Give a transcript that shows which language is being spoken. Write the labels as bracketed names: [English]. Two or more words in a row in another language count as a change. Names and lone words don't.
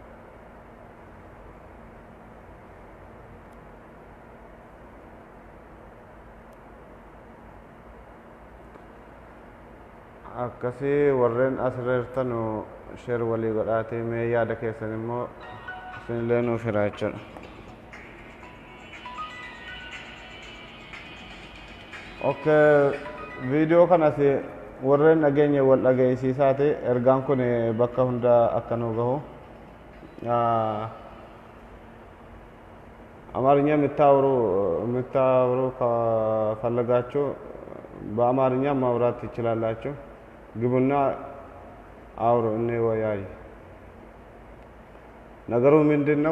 [Oromo] Akkasii warreen asirreertanu sheer walii godhaatee mee yaada keessan immoo isinillee nuuf hiraa jechuudha. Okay, viidiyoo kanas warreen dhageenya wal dhageessiisaati ergaan kun bakka hunda akka nu gahu [Amharic] አማርኛ የምታወሩ ከፈለጋችሁ በአማርኛ ማውራት ትችላላችሁ። ግቡና አውሩ እንወያይ። ነገሩ ምንድነው?